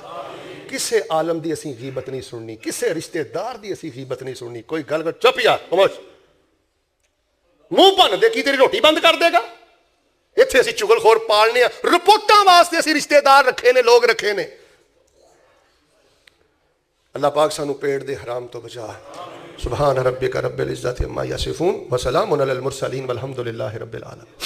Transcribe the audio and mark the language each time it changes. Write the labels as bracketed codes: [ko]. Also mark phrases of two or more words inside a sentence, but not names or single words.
[pa] کسے عالم دی اسی غیبت نہیں سننی، کسے رشتےدار دی اسی غیبت نہیں سننی. کوئی گل کر چپ یار خاموش، منہ بھن دے کی تیری روٹی بند کر دے گا. ایتھے اسی چغلخور پالنے، رپورٹاں واسطے اسی رشتےدار رکھے نے، لوگ رکھے نے. اللہ پاک سانوں پیٹ دے حرام توں بچا. [ar] سبحان ربك رب العزة عما يصفون وسلام على المرسلين والحمد لله رب العالمين.